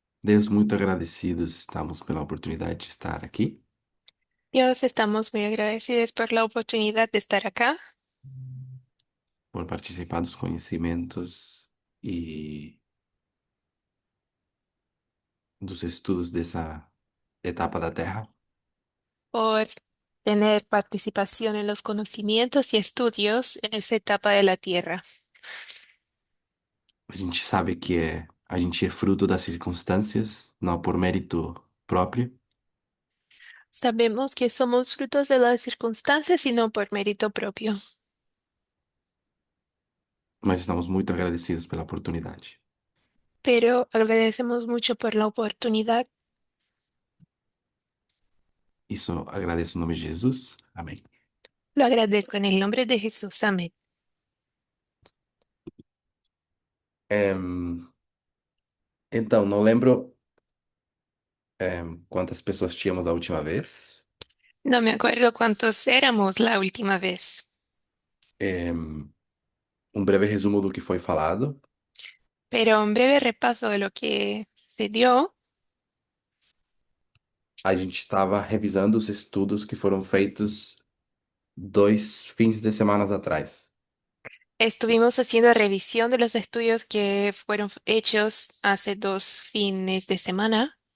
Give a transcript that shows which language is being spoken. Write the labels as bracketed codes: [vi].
[pt] Deus, muito agradecidos estamos pela oportunidade de estar aqui, [es] Dios, estamos muy agradecidos por la oportunidad de estar acá, [pt] por participar dos conhecimentos e dos estudos dessa etapa da Terra. [es] por tener participación en los conocimientos y estudios en esta etapa de la Tierra. [pt] A gente sabe que a gente é fruto das circunstâncias, não por mérito próprio, [es] Sabemos que somos frutos de las circunstancias y no por mérito propio, [pt] mas estamos muito agradecidos pela oportunidade. [es] pero agradecemos mucho por la oportunidad. [pt] Isso agradeço em nome de Jesus. Amém. [es] Lo agradezco en el nombre de Jesús. Amén. [pt] Então, não lembro, quantas pessoas tínhamos a última vez. [es] No me acuerdo cuántos éramos la última vez, [pt] Um breve resumo do que foi falado. [es] pero un breve repaso de lo que se dio. [pt] A gente estava revisando os estudos que foram feitos 2 fins de semanas atrás. [es] Estuvimos haciendo revisión de los estudios que fueron hechos hace 2 fines de semana.